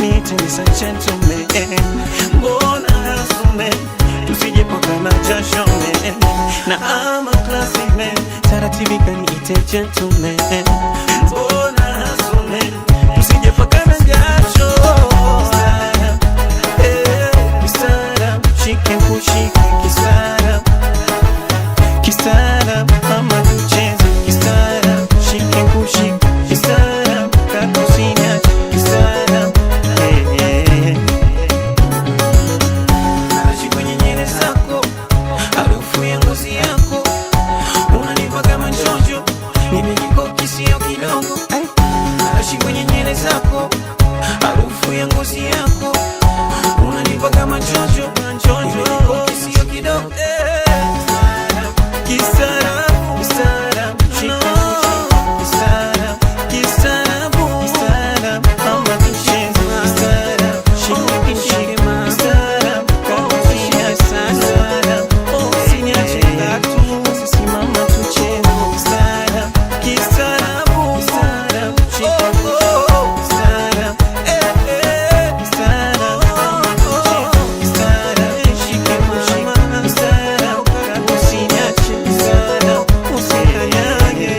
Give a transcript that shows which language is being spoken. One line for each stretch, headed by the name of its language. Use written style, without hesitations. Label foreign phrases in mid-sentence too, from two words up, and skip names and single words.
Swahili: usiniache
English: Mr. Gentleman.
Swahili: Mbona hasume tusijepakana jasho man, na
English: I'm a classy man,
Swahili: taratibu kaniite gentleman. Mbona hasume tusijepakana jasho kisara, shike kushike kisara, kisara mama tucheze kisara, shike kushike kisara, kakusina kisara. Naishi kwenye nywele zako, harufu ya ngozi yako, unanipa kama njojo, nimejikoki sio kidogo. Naishi kwenye nywele zako, harufu ya ngozi yako, unanipa kama njojo, nimejikoki sio kidogo. Kisara, kisara, shika kisara, kisara, kisara, mama tucheze kisara, shika kisara, kakusina kisara, usiniache ngatu, simama tucheze kisara, kisara, kisara, shika kisara, kisara, mama tucheze kisara, shika kisara, usiniache kisara, usikanyage.